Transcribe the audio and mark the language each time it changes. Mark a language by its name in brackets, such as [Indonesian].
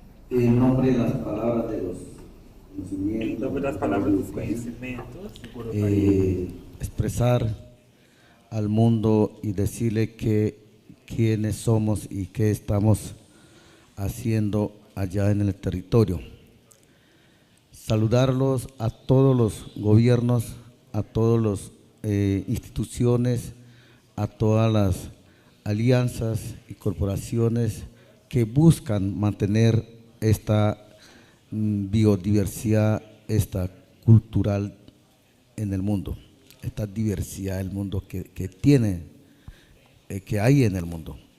[Spanish] En nombre de las palabras de los conocimientos, [Portuguese] Em nome das palavras dos conhecimentos, [Spanish] expresar al mundo y decirle que quiénes somos y qué estamos haciendo allá en el territorio. Saludarlos a todos los gobiernos, a todas las instituciones, a todas las alianzas y corporaciones que buscan mantener esta biodiversidad, esta cultural en el mundo, esta diversidad del mundo que hay en el mundo.